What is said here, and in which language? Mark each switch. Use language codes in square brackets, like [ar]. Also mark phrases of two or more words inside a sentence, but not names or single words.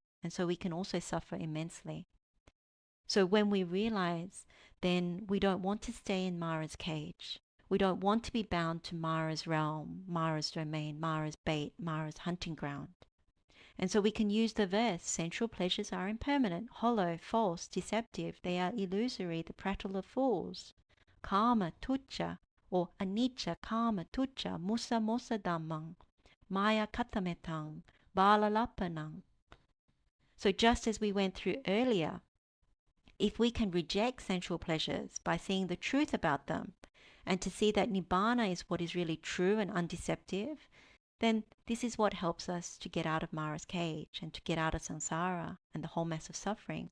[en] And so we can also suffer immensely. So when we realize, then we don't want to stay in Mara's cage. We don't want to be bound to Mara's realm, Mara's domain, Mara's bait, Mara's hunting ground. And so we can use the verse, sensual pleasures are impermanent, hollow, false, deceptive. They are illusory, the prattle of fools. [pi] Kama tucca, or anicca kama tucca, musa mosa dhammang, maya katametang, balalapanang. [en] So just as we went through earlier, if we can reject sensual pleasures by seeing the truth about them, and to see that nibbana is what is really true and undeceptive, then this is what helps us to get out of Mara's cage and to get out of samsara and the whole mess of suffering.